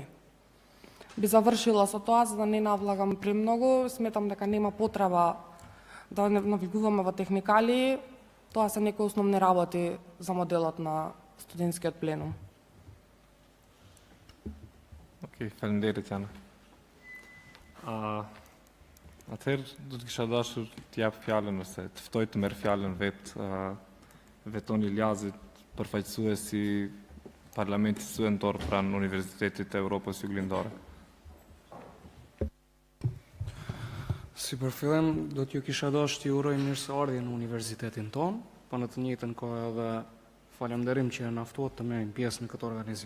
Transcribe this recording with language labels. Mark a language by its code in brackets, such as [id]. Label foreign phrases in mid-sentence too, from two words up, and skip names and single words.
[mk] Би завршила со тоа, за да не навлагам премногу, сметам дека нема потреба да не навлегуваме во техникали. Тоа се некои основни работи за моделот на студентскиот пленум. Окей, фалендерит, Јана. [sq] Atëherë do të kisha dashur të jap fjalën ose të ftoj të merr fjalën vetoni Ljazit, përfaqësuesi Parlamentit Studentor pranë Universitetit të Evropës Juglindore. Si për fillim, do t'ju kisha dashur t'ju uroj mirëseardhje në universitetin ton, pa në të njëjtën kohë edhe falenderim që na ftuat të merrim pjesë në këtë organizim.